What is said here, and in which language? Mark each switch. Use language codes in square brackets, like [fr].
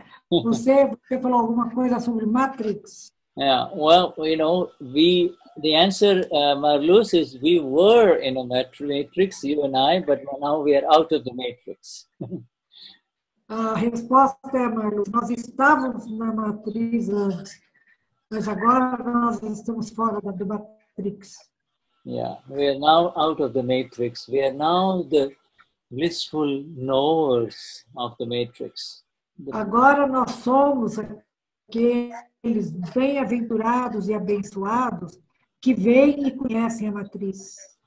[pt] Você falou alguma coisa sobre Matrix? [en] Yeah, well, you know, the answer, Marlus, is we were in a matrix, you and I, but now we are out of the matrix. [pt] A resposta é, Marlus, nós estávamos na matriz antes, mas agora nós estamos fora da Matrix. [en] Yeah, we are now out of the matrix. We are now the blissful knowers of the matrix. [pt] Agora nós somos aqueles bem-aventurados e abençoados que veem e conhecem a matriz.